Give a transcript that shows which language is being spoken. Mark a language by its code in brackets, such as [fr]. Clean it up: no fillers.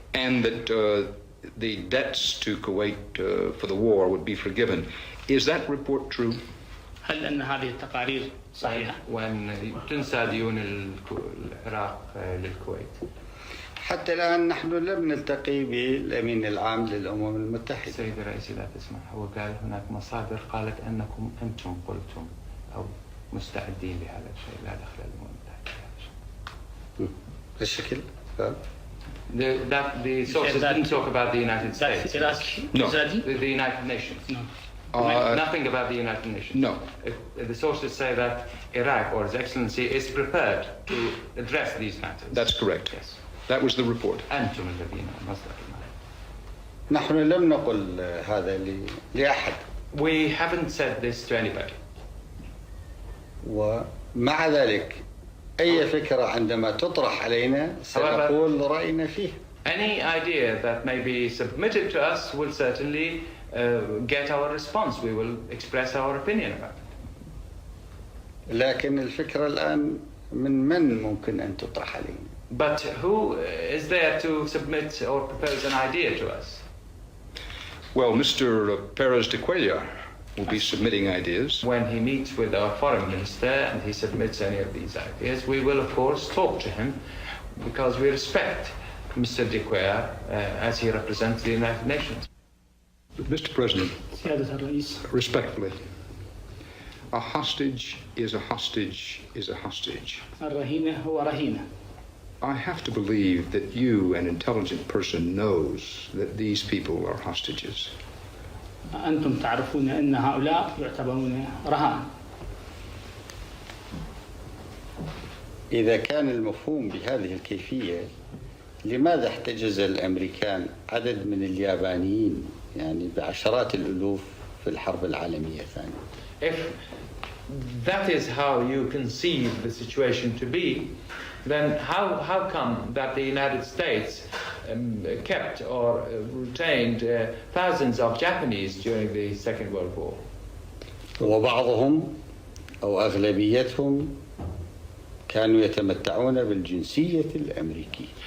[en] and that the debts to Kuwait for the war would be forgiven. Is that report true? [ar] هل أن هذه التقارير صحيحة؟ وأن تنسى ديون العراق للكويت. حتى الآن نحن لم نلتقي بالأمين العام للأمم المتحدة. سيد الرئيس لا تسمح، هو قال هناك مصادر قالت أنكم أنتم قلتم أو مستعدين لهذا الشيء، لا دخل للأمم المتحدة. بالشكل [en] The sources didn't talk about the United States. No. The United Nations. No. Nothing about the United Nations. No. The sources say that Iraq or His Excellency is prepared to address these matters. That's correct. Yes. That was the report. [ar] أنتم الذين مصدرنا. نحن لم نقل هذا لأحد. [en] We haven't said this to anybody. [ar] ومع ذلك أي فكرة عندما تطرح علينا سنقول رأينا فيه. [en] Any idea that may be submitted to us will certainly get our response. We will express our opinion about it. [ar] لكن الفكرة الآن من ممكن أن تطرح علينا؟ [en] But who is there to submit or propose an idea to us? Well, Mr. Perez de Cuellar will be submitting ideas. When he meets with our foreign minister and he submits any of these ideas, we will of course talk to him because we respect Mr. de Cuellar as he represents the United Nations. But Mr. President, [ar] سيادة الرئيس [en] respectfully, a hostage is a hostage is a hostage. [ar] الرهينة هو رهينة. [en] I have to believe that you, an intelligent person, knows that these people are hostages. [ar] أنتم تعرفون أن هؤلاء يعتبرون رهان. إذا كان المفهوم بهذه الكيفية لماذا احتجز الأمريكان عدد من اليابانيين يعني بعشرات الألوف في الحرب العالمية الثانية؟ [en] If that is how you conceive the situation to be, then how come that the United States kept or retained thousands of Japanese during the Second World War? [ar] وبعضهم أو أغلبيتهم كانوا يتمتعون بالجنسية الأمريكية.